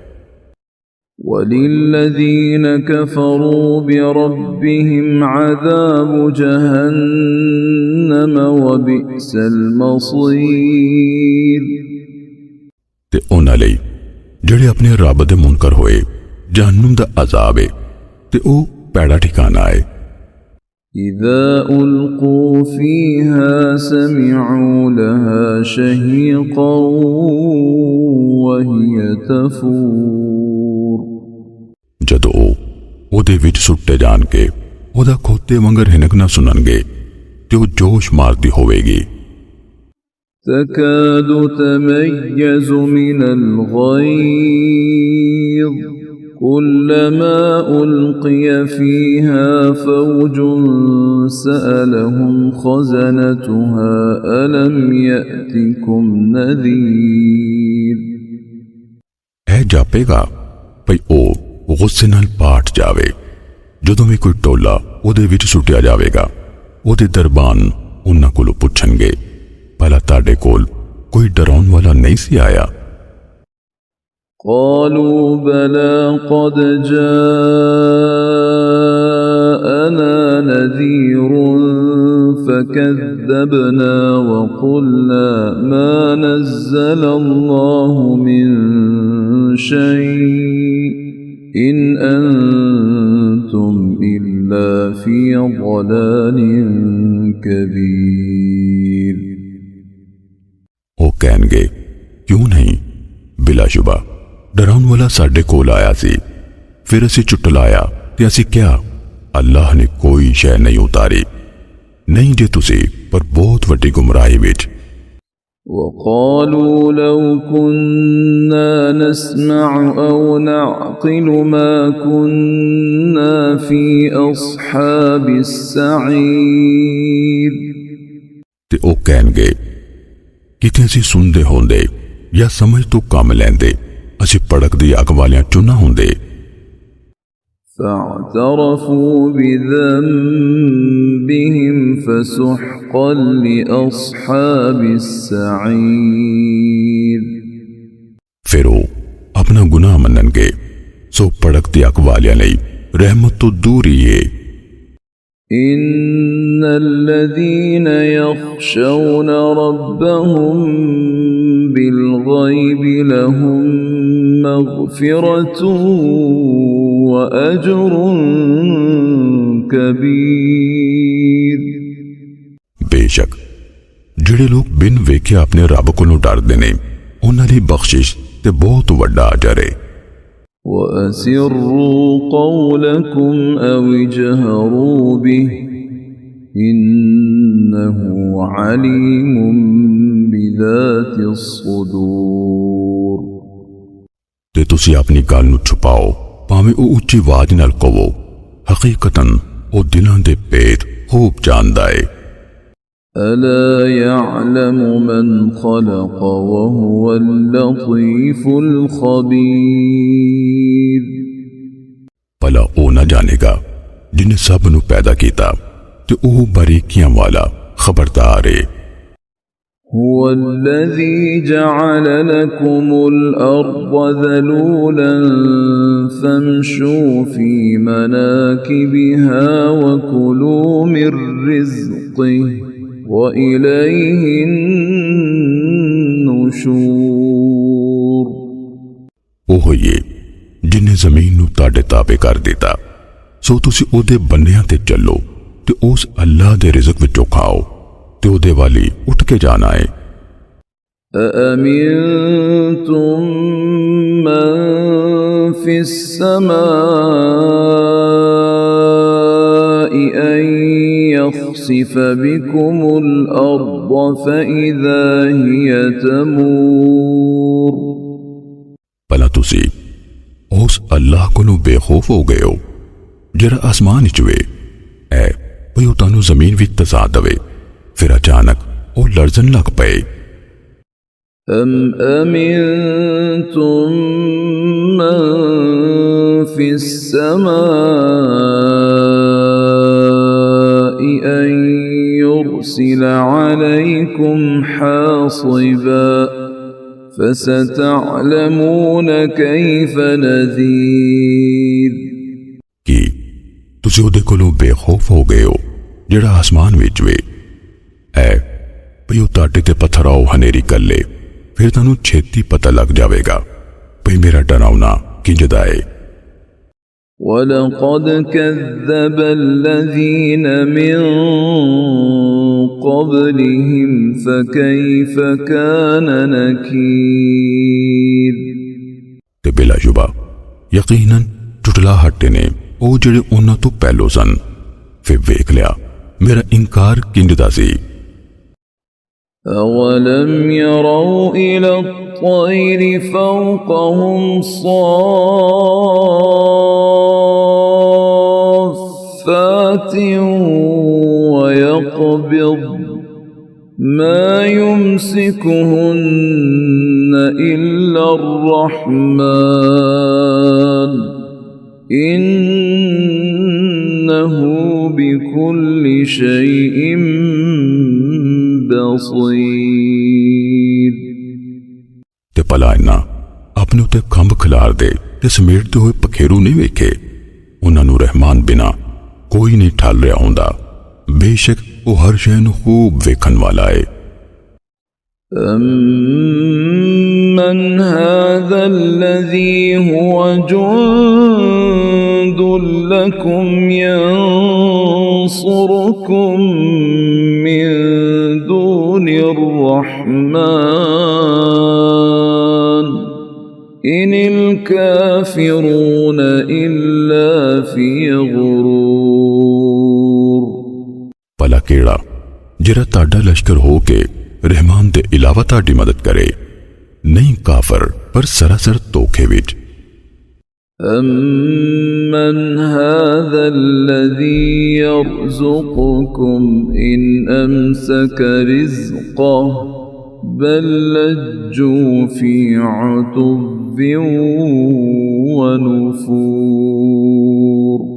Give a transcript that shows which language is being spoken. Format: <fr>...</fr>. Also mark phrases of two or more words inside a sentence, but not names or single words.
<ar>وللذين كفروا بربهم عذاب جهنم و بئس المصير.</ar> <pa>ਤੇ ਉਹਨਾਂ ਲਈ ਜਿਹੜੇ ਆਪਣੇ ਰੱਬ ਦੇ ਮੁਨਕਰ ਹੋਏ ਜਹੰਨਮ ਦਾ ਅਜ਼ਾਬ ਹੈ ਤੇ ਉਹ ਭੈੜਾ ਠਿਕਾਣਾ ਹੈ।</pa> <ar>إذا ألقوا فيها سمعوا لها شهيقا وهي تفور।</ar> <pa>ਜਦੋਂ ਉਹਦੇ ਵਿੱਚ ਸੁੱਟੇ ਜਾਣ ਕੇ ਉਹਦਾ ਖੋਤੇ ਵਾਂਗਰ ਹਿਣਕਣਾ ਸੁਣਨਗੇ ਤੇ ਉਹ ਜੋਸ਼ ਮਾਰਦੀ ਹੋਵੇਗੀ।</pa> <ar>تكاد تميز من الغيظ كلما ألقي فيها فوج سألهم خزنتها ألم يأتكم نذير।</ar> <pa>ਇਹ ਜਾਪੇਗਾ ਭਈ ਉਹ ਗੁੱਸੇ ਨਾਲ ਪਾਟ ਜਾਵੇ ਜਦੋਂ ਵੀ ਕੋਈ ਟੋਲਾ ਉਹਦੇ ਵਿੱਚ ਸੁੱਟਿਆ ਜਾਵੇਗਾ ਉਹਦੇ ਦਰਬਾਨ ਉਹਨਾਂ ਕੋਲੋਂ ਪੁੱਛਣਗੇ ਭਲਾ ਤੁਹਾਡੇ ਕੋਲ ਕੋਈ ਡਰਾਉਣ ਵਾਲਾ ਨਹੀਂ ਸੀ ਆਇਆ।</pa> <ar>قالوا بلى قد جاءنا نذير فكذبنا وقلنا ما نزل الله من شيء إن أنتم إلا في ضلال كبير।</ar> <pa>ਉਹ ਕਹਿਣਗੇ ਕਿਉਂ ਨਹੀਂ ਬਿਲਾਸ਼ੁਬਾ ਡਰਾਉਣ ਵਾਲਾ ਸਾਡੇ ਕੋਲ ਆਇਆ ਸੀ ਫਿਰ ਅਸੀਂ ਝੁਠਲਾਇਆ ਤੇ ਅਸੀਂ ਕਿਆ ਅੱਲਾਹ ਨੇ ਕੋਈ ਸ਼ੈ ਨਹੀਂ ਉਤਾਰੀ ਨਹੀਂ ਜੇ ਤੁਸੀਂ ਪਰ ਬਹੁਤ ਵੱਡੀ ਗੁਮਰਾਹੀ ਵਿੱਚ।</pa> <ar>وقالوا لو كنا نسمع أو نعقل ما كنا في أصحاب السعير।</ar> <pa>ਤੇ ਉਹ ਕਹਿਣਗੇ ਕਿਤੇ ਅਸੀਂ ਸੁਣਦੇ ਹੁੰਦੇ ਜਾਂ ਸਮਝ ਤੋਂ ਕੰਮ ਲੈਂਦੇ ਅਸੀਂ ਭੜਕਦੀ ਅੱਗ ਵਾਲਿਆਂ ਚੋਂ ਨਾ ਹੁੰਦੇ।</pa> <ar>فاعترفوا بذنبهم فسحقا لأصحاب السعير।</ar> <pa>ਫਿਰ ਉਹ ਆਪਣਾ ਗੁਨਾਹ ਮੰਨਣਗੇ ਸੋ ਭੜਕਦੀ ਅੱਗ ਵਾਲਿਆਂ ਲਈ ਰਹਿਮਤ ਤੋਂ ਦੂਰ ਹੀ ਹੈ।</pa> <ar>إن الذين يخشون ربهم بالغيب لهم مغفرة وأجر كبير।</ar> <pa>बेशक ਜਿਹੜੇ ਲੋਕ ਬਿਨ ਵੇਖੇ ਆਪਣੇ ਰੱਬ ਕੋਲੋਂ ਡਰਦੇ ਨੇ ਉਹਨਾਂ ਲਈ ਬਖਸ਼ਿਸ਼ ਤੇ ਬਹੁਤ ਵੱਡਾ ਅਜਰ ਹੈ।</pa> <ar>وأسروا قولكم أو اجهروا به إنه عليم بذات الصدور।</ar> <pa>ਤੇ ਤੁਸੀਂ ਆਪਣੀ ਗੱਲ ਨੂੰ ਛੁਪਾਓ ਭਾਵੇਂ ਉਹ ਉੱਚੀ ਆਵਾਜ਼ ਨਾਲ ਕਹੋ, ਹਕੀਕਤਨ ਉਹ ਦਿਲਾਂ ਦੇ ਭੇਦ ਖੂਬ ਜਾਣਦਾ ਹੈ।</pa> <ar>ألا يعلم من خلق وهو اللطيف الخبير।</ar> <pa>ਭਲਾ ਉਹ ਨਾ ਜਾਣੇਗਾ ਜਿਨੇ ਸਭ ਨੂੰ ਪੈਦਾ ਕੀਤਾ ਤੇ ਉਹ ਬਾਰੀਕੀਆਂ ਵਾਲਾ ਖਬਰਦਾਰ ਹੈ।</pa> <ar>هو الذي جعل لكم الأرض ذلولا فامشوا في مناكبها وكلوا من رزقه وإليه النشور।</ar> <pa>ਉਹ ਹੀ ਜਿਨੇ ਜ਼ਮੀਨ ਨੂੰ ਤੁਹਾਡੇ ਤਾਬੇ ਕਰ ਦਿੱਤਾ ਸੋ ਤੁਸੀਂ ਉਹਦੇ ਬੰਨਿਆਂ ਤੇ ਚੱਲੋ ਤੇ ਉਸ ਅੱਲਾਹ ਦੇ ਰਿਜ਼ਕ ਵਿੱਚੋਂ ਖਾਓ ਤੇ ਉਹਦੇ ਵਾਲੀ ਉੱਠ ਕੇ ਜਾਣਾ ਹੈ।</pa> <ar>أأمنتم من في السماء أن يخسف بكم الأرض فإذا هي تمور।</ar> <pa>ਭਲਾ ਤੁਸੀਂ ਉਸ ਅੱਲਾਹ ਕੋਲੋਂ ਬੇਖੌਫ ਹੋ ਗਏ ਹੋ ਜਿਹੜਾ ਆਸਮਾਨ ਵਿੱਚ ਵੇ ਐ ਭਈ ਉਹ ਤੁਹਾਨੂੰ ਜ਼ਮੀਨ ਵਿੱਚ ਧਸਾ ਦੇਵੇ ਫਿਰ ਅਚਾਨਕ ਉਹ ਲਰਜ਼ਣ ਲੱਗ ਪਏ।</pa> <ar>أم أمنتم من في السماء أن يرسل عليكم حاصبا فستعلمون كيف نذير۔</ar> <pa>ਕੀ ਤੁਸੀਂ ਉਹਦੇ ਕੋਲੋਂ ਬੇਖੌਫ ਹੋ ਗਏ ਹੋ ਜਿਹੜਾ ਆਸਮਾਨ ਵਿੱਚ ਵੇ ਐ ਭਈ ਉਹ ਤੁਹਾਡੇ ਤੇ ਪੱਥਰਾਓ ਹਨੇਰੀ ਕੱਲੇ ਫਿਰ ਤੁਹਾਨੂੰ ਛੇਤੀ ਪਤਾ ਲੱਗ ਜਾਵੇਗਾ ਭਈ ਮੇਰਾ ਡਰਾਉਣਾ ਕਿੰਜਦਾ ਹੈ।</pa> <ar>وَلَقَدْ كَذَّبَ الَّذِينَ مِن قَبْلِهِمْ فَكَيْفَ كَانَ نَكِيرِ۔</ar> <pa>ਤੇ ਬਿਲਾਸ਼ੁਬਾ ਯਕੀਨਨ ਝੁਠਲਾਹਟ ਨੇ ਉਹ ਜਿਹੜੇ ਉਹਨਾਂ ਤੋਂ ਪਹਿਲੋਂ ਸਨ ਫਿਰ ਵੇਖ ਲਿਆ ਮੇਰਾ ਇਨਕਾਰ ਕਿੰਜਦਾ ਸੀ।</pa> <ar>أَوَلَمْ يَرَوْا إِلَى الطَّيْرِ فَوْقَهُمْ صَافَّاتٍ وَيَقْبِضْنَ مَا يُمْسِكُهُنَّ إِلَّا الرَّحْمَنُ إِنَّهُ بِكُلِّ شَيْءٍ بصير۔</ar> <pa>ਤੇ ਭਲਾ ਇਹਨਾਂ ਆਪਣੇ ਉੱਤੇ ਖੰਭ ਖਿਲਾਰਦੇ ਤੇ ਸਮੇਟਦੇ ਹੋਏ ਪਖੇਰੂ ਨਹੀਂ ਵੇਖੇ ਉਹਨਾਂ ਨੂੰ ਰਹਿਮਾਨ ਬਿਨਾ ਕੋਈ ਨਹੀਂ ਠੱਲ ਰਿਹਾ ਹੁੰਦਾ ਬੇਸ਼ੱਕ ਉਹ ਹਰ ਸ਼ੈ ਨੂੰ ਖੂਬ ਵੇਖਣ ਵਾਲਾ ਹੈ।</pa> <ar>أَمَّنْ هَذَا الَّذِي هُوَ جُندٌ لَكُمْ يَنصُرُكُم مِّن دُونِ الرَّحْمَنِ إِنِ الْكَافِرُونَ إِلَّا فِي غُرُورٍ۔</ar> <pa>ਭਲਾ ਕਿਹੜਾ ਜਿਹੜਾ ਤੁਹਾਡਾ ਲਸ਼ਕਰ ਹੋ ਕੇ ਰਹਿਮਾਨ ਦੇ ਇਲਾਵਾ ਤੁਹਾਡੀ ਮਦਦ ਕਰੇ ਨਹੀਂ ਕਾਫਰ ਪਰ ਸਰਾਸਰ ਧੋਖੇ ਵਿੱਚ।</pa> <ar>أَمَّنْ هَذَا الَّذِي يَرْزُقُكُمْ إِنْ أَمْسَكَ رِزْقَهُ بَلْ لَجُّوا فِي عُتُوٍّ وَنُفُورٍ۔</ar>